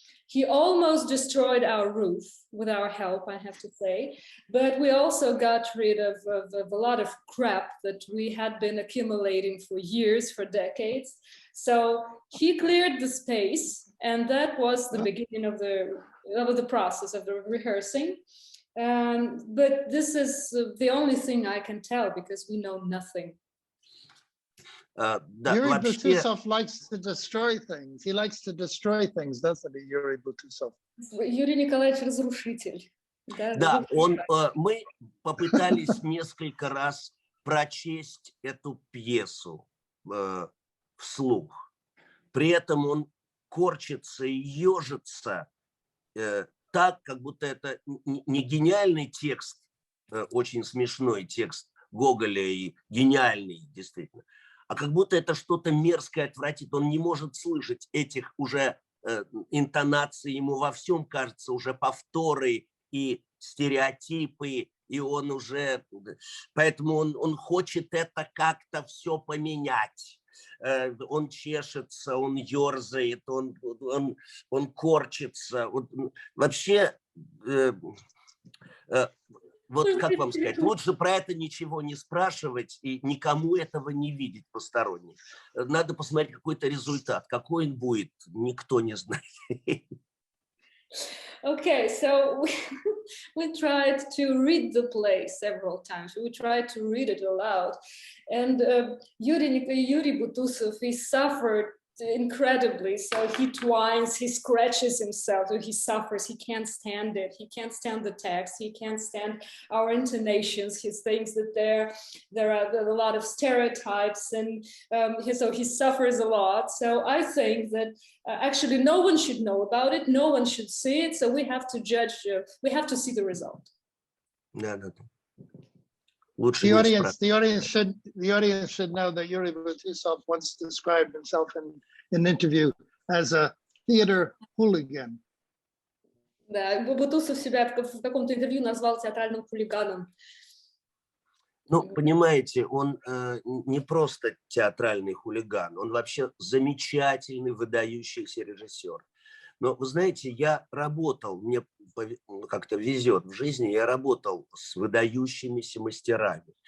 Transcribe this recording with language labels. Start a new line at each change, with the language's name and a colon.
English: He almost destroyed our roof with our help, I have to say, but we also got rid of a lot of crap that we had been accumulating for years, for decades. So he cleared the space, and that was the beginning of the of the process of the rehearsing. But this is the only thing I can tell because we know nothing. Юрий Бутусов likes to destroy things. He likes to destroy things, doesn't he, Юрий Бутусов?
Russian: Юрий Николаевич разрушитель. Да, мы попытались несколько раз прочесть эту пьесу вслух. При этом он корчится и ежится так, как будто это не гениальный текст, очень смешной текст Гоголя и гениальный, действительно, а как будто это что-то мерзкое, отвратительное. Он не может слышать этих уже интонаций, ему во всем кажется уже повторы и стереотипы, и он уже, поэтому он хочет это как-то все поменять. Он чешется, он ерзает, он корчится. Вообще, вот как вам сказать, лучше про это ничего не спрашивать и никому этого не видеть посторонних. Надо посмотреть какой-то результат. Какой он будет, никто не знает.
English: Okay, so we tried to read the play several times. We tried to read it aloud. And Yury Butусов, he suffered incredibly. So he twines, he scratches himself, so he suffers, he can't stand it. He can't stand the text, he can't stand our intonations. He thinks that there are a lot of stereotypes, and so he suffers a lot. So I think that actually no one should know about it, no one should see it, so we have to judge, we have to see the result. The audience should know that Yury Butусов once described himself in an interview as a theater hooligan.
Russian: Да, Бутусов себя в каком-то интервью назвал театральным хулиганом. Ну, понимаете, он не просто театральный хулиган, он вообще замечательный, выдающийся режиссер. Но вы знаете, я работал, мне как-то везет в жизни, я работал с выдающимися мастерами.